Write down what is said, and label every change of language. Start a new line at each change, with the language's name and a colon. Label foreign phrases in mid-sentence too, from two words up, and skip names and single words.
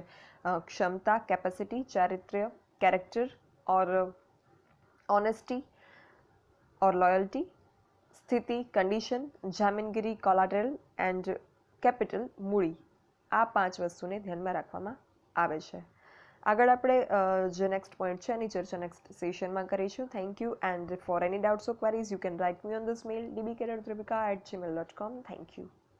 Gujarati: ક્ષમતા, કેપેસિટી, ચારિત્ર્ય,
English: character or honesty or loyalty,
Gujarati: સ્થિતિ, કન્ડિશન, જામીનગીરી,
English: collateral and capital,
Gujarati: મૂડી, આ 5 વસ્તુને ધ્યાનમાં રાખવામાં આવે છે. આગળ આપણે જે
English: next point
Gujarati: છે એની ચર્ચા નેક્સ્ટ સેશનમાં કરીશું.
English: thank you, and for any doubts or queries you can write me on this mail dbk.dhruvika@gmail.com. thank you.